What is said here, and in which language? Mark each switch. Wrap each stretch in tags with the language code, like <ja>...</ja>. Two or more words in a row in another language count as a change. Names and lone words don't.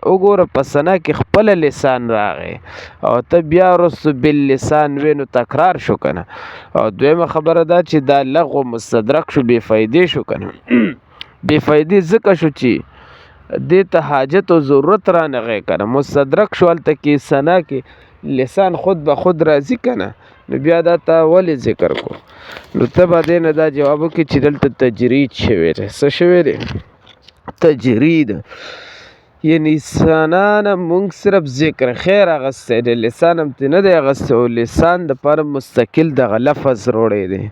<ps>وګوره په ثنا کې خپله لسان راغی او ته بیا وروستو باللسان وې، نو تکرار شو که نه. او دویمه خبره دا چې دا لغو مستدرک شو، بې فایدې شو که نه. بې فایدې ځکه شو چې دې ته حاجت او ضرورت رانغی که نه. مستدرک شو هلته کې ثنا کې لسان خود به خود راځي که نه، نو بیا دا ته ولې ذکر کو؟ نو ته به دې نه دا جواب وکړې چې دلته تجرید شوی دی. څه شوی دی؟ تجرید. یعنی ثنا نه مونږ صرف ذکر خیر اخیستی دی، لسان هم ترې نه دی اخیستی، او لسان دپاره مستقل دغه لفظ راوړی دی.</ps>